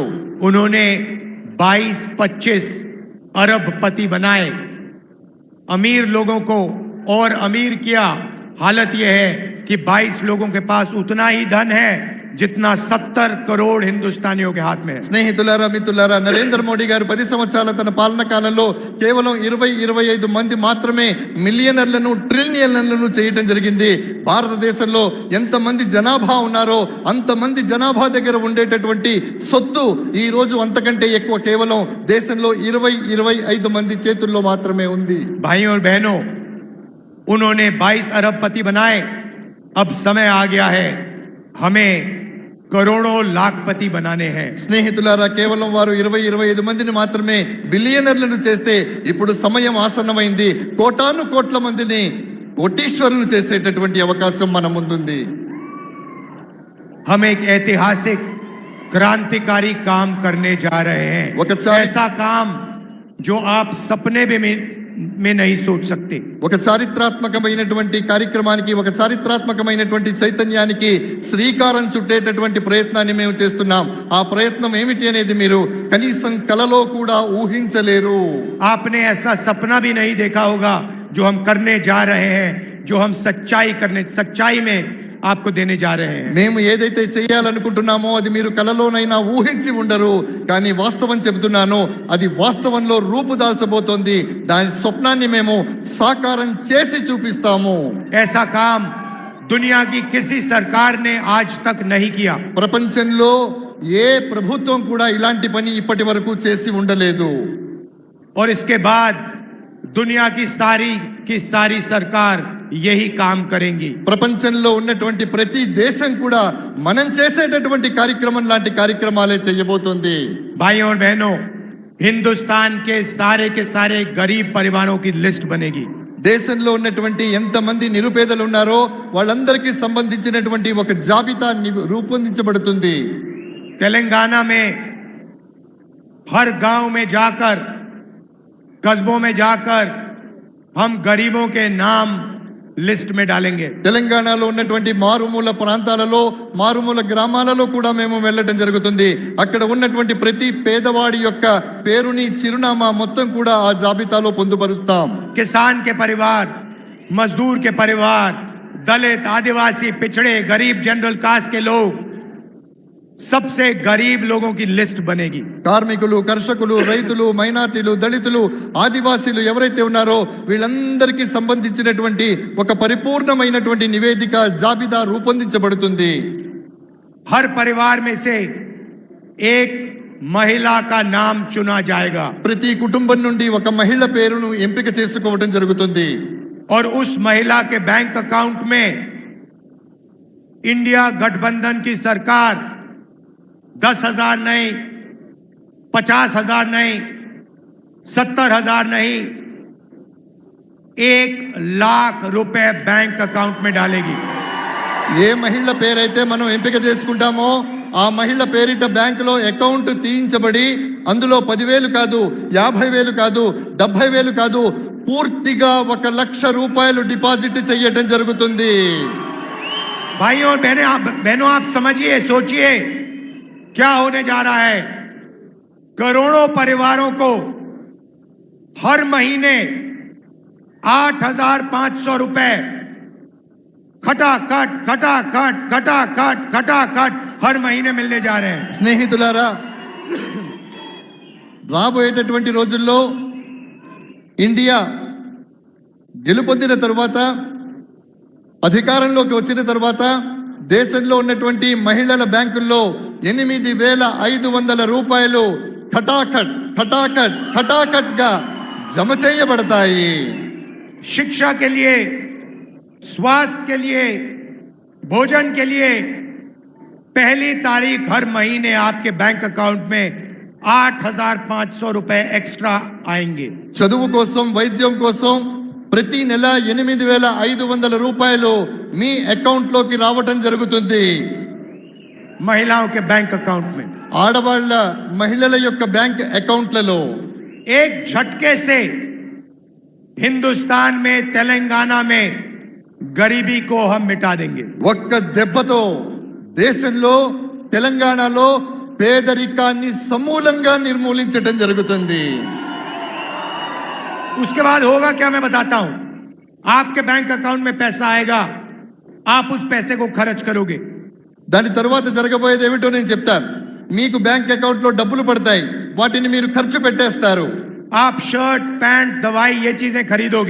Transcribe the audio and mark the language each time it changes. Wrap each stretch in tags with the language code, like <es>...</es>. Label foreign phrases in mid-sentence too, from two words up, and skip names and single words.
<hi>उन्होंने 22-25 अरबपति बनाए, अमीर लोगों को और अमीर किया। हालत यह है कि 22 लोगों के पास उतना ही धन है जितना 70 करोड़ हिंदुस्तानियों के हाथ में है।</hi> <te>స్నేహితులారా మిత్రులారా నరేంద్ర మోడీ గారు 10 సంవత్సరాల తన పాలన కాలంలో కేవలం 20-25 మంది మాత్రమే మిలియనర్లను ట్రిలియనర్లను చేయటం జరిగింది. భారతదేశంలో ఎంతమంది జనాభా ఉన్నారో అంతమంది జనాభా దగ్గర ఉండేటటువంటి సొత్తు ఈ రోజు అంతకంటే ఎక్కువ కేవలం దేశంలో 20-25 మంది చేతుల్లో మాత్రమే ఉంది.</te> <hi>भाइयों और बहनों, उन्होंने 22 अरबपति बनाए, अब समय आ गया है हमें करोड़ों लाखपति बनाने हैं.</hi> <te>స్నేహితులారా కేవలం వారు 20-25 మందిని మాత్రమే బిలియనర్లను చేస్తే ఇప్పుడు సమయం ఆసన్నమైంది. కోటాను కోట్ల మందిని కోటీశ్వరులు చేసేటటువంటి అవకాశం మన ముందుంది.</te> <hi>हम एक ऐतिहासिक क्रांतिकारी काम करने जा रहे हैं. ऐसा काम जो आप सपने में नहीं सोच सकते.</hi> <te>ఒక చారిత్రాత్మకమైనటువంటి కార్యక్రమానికి ఒక చారిత్రాత్మకమైనటువంటి చైతన్యానికి శ్రీకారం చుట్టేటటువంటి ప్రయత్నాన్ని మేము చేస్తున్నాం. ఆ ప్రయత్నం ఏమిటి అనేది మీరు కనీసం కలలో కూడా ఊహించలేరు.</te> <hi>आपने ऐसा सपना भी नहीं देखा होगा जो हम करने जा रहे हैं, जो हम सच्चाई में आपको देने जा रहे हैं.</hi> <te>మేము ఏదైతే చేయాలనుకుంటున్నామో అది మీరు కలలోనైనా ఊహించి ఉండరు. కానీ వాస్తవం చెబుతున్నాను, అది వాస్తవంలో రూపుదాల్చబోతోంది. దాని స్వప్నాన్ని మేము సాకారం చేసి చూపిస్తాము.</te> <hi>ऐसा काम दुनिया की किसी सरकार ने आज तक नहीं किया.</hi> <te>ప్రపంచంలో ఏ ప్రభుత్వం కూడా ఇలాంటి పని ఇప్పటి వరకు చేసి ఉండలేదు.</te> <hi>और इसके बाद दुनिया की सारी सरकार यही काम करेंगी.</hi> <te>ప్రపంచంలో ఉన్నటువంటి ప్రతి దేశం కూడా మనం చేసేటటువంటి కార్యక్రమం లాంటి కార్యక్రమాలే చేయబోతోంది.</te> <hi>भाइयों और बहनों, हिंदुस्तान के सारे गरीब परिवारों की लिस्ट बनेगी.</hi> <te>దేశంలో ఉన్నటువంటి ఎంతమంది నిరుపేదలు ఉన్నారో వాళ్ళందరికీ సంబంధించినటువంటి ఒక జాబితా రూపొందించబడుతుంది.</te> <hi>तेलंगाना में हर गांव में जाकर, कस्बों में जाकर हम गरीबों के नाम లిస్ట్ में डालेंगे.</hi> <te>తెలంగాణలో ఉన్నటువంటి మారుమూల ప్రాంతాలలో మారుమూల గ్రామాలలో కూడా మేము వెళ్ళడం జరుగుతుంది. అక్కడ ఉన్నటువంటి ప్రతి పేదవాడి యొక్క పేరుని చిరునామా మొత్తం కూడా ఆ జాబితాలో పొందుపరుస్తాం.</te> <hi>किसान के परिवार, मजदूर के परिवार, दलित, आदिवासी, पिछड़े, गरीब,</hi> <en>general caste</en> <hi>के लोग, सबसे गरीब लोगों की लिस्ट बनेगी.</hi> <te>కార్మికులు, కర్షకులు, రైతులు, మైనార్టీలు, దళితులు, ఆదివాసీలు ఎవరైతే ఉన్నారో వీళ్ళందరికీ సంబంధించినటువంటి ఒక పరిపూర్ణమైనటువంటి నివేదిక జాబితా రూపొందించబడుతుంది.</te> <hi>हर परिवार में से एक महिला का नाम चुना जाएगा.</hi> <te>ప్రతి కుటుంబం నుండి ఒక మహిళ పేరును ఎంపిక చేసుకోవడం జరుగుతుంది.</te> <hi>और उस महिला के</hi> <en>bank account</en> <hi>में इंडिया गठबंधन की सरकार 10,000 नहीं, 50,000 नहीं, 70,000 नहीं, 1 लाख रुपए</hi> <en>bank account</en> <hi>में डालेगी.</hi> <te>ఏ మహిళ పేరైతే మనం ఎంపిక చేసుకుంటామో ఆ మహిళ పేరిట బ్యాంకులో అకౌంట్ తీయించబడి అందులో 10,000 కాదు, 50,000 కాదు, 70,000 కాదు, పూర్తిగా 1,00,000 రూపాయలు డిపాజిట్ చేయడం జరుగుతుంది.</te> <hi>भाइयों और बहनों, आप समझिए, सोचिए क्या होने जा रहा है. करोड़ों परिवारों को हर महीने 8,500 रुपए खटाखट हर महीने मिलने जा रहे हैं.</hi> <te>స్నేహితులారా, రాబోయేటటువంటి రోజుల్లో ఇండియా గెలుపొందిన తర్వాత అధికారంలోకి వచ్చిన తర్వాత దేశంలో ఉన్నటువంటి మహిళల బ్యాంకుల్లో 8,500 రూపాయలు ఖటాఖట్ గా జమ చేయబడతాయి.</te> <hi>शिक्षा के लिए, स्वास्थ्य के लिए, भोजन के लिए पहली तारीख हर महीने आपके</hi> <en>bank account</en> <hi>में 8,500 रुपए एक्स्ट्रा आएंगे.</hi> <te>చదువు కోసం, వైద్యం కోసం ప్రతి నెల 8,500 రూపాయలు మీ అకౌంట్ లోకి రావటం జరుగుతుంది.</te> <hi>महिलाओं के</hi> <en>bank account</en> <hi>में,</hi> <te>ఆడవాళ్ళ మహిళల యొక్క బ్యాంక్ అకౌంట్లలో</te> <hi>एक झटके से हिंदुस्तान में, तेलंगाना में गरीबी को हम मिटा देंगे.</hi> <te>ఒక్క దెబ్బతో దేశంలో తెలంగాణలో పేదరికాన్ని సమూలంగా నిర్మూలించడం జరుగుతుంది.</te> <hi>उसके बाद होगा क्या, मैं बताता हूं. आपके</hi> <en>bank account</en> <hi>में पैसा आएगा, आप उस पैसे को खर्च करोगे.</hi> <te>దాని తర్వాత జరగబోయేది ఏమిటో నేను చెప్తాను. మీకు</te> <en>bank account</en> <te>లో డబ్బులు పడతాయి, వాటిని మీరు ఖర్చు పెట్టేస్తారు.</te> <hi>आप</hi> <en>shirt pant</en> <hi>दवाई ये चीजें खरीदोगे,</hi>